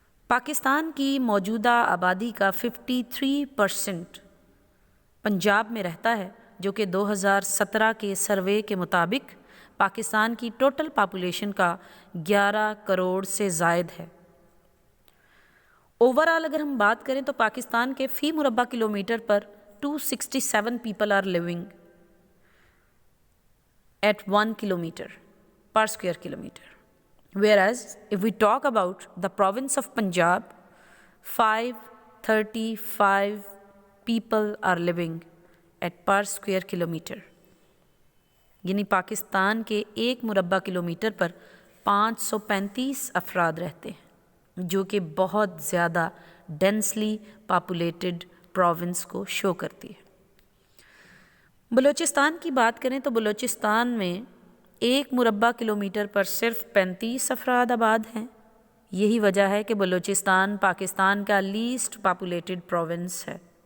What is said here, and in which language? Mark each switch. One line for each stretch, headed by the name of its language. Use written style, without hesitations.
Urdu: پاکستان کی موجودہ آبادی کا 53% پنجاب میں رہتا ہے، جو کہ 2017 کے سروے کے مطابق پاکستان کی ٹوٹل پاپولیشن کا 11 کروڑ سے زائد ہے۔ اوورآل اگر ہم بات کریں تو پاکستان کے فی مربع kilometre per 267
English: People are living at 1 kilometer per square kilometer. Whereas if we talk about the province of Punjab, 535 people are living at per square kilometer.
Urdu: یعنی پاکستان کے 1 مربع کلومیٹر پر 535 افراد رہتے ہیں، جو کہ بہت زیادہ
English: densely populated province
Urdu: کو شو کرتی ہے۔ بلوچستان کی بات کریں تو بلوچستان میں 1 مربع کلومیٹر پر صرف 35 افراد آباد ہیں۔ یہی وجہ ہے کہ بلوچستان پاکستان کا
English: least populated province
Urdu: ہے۔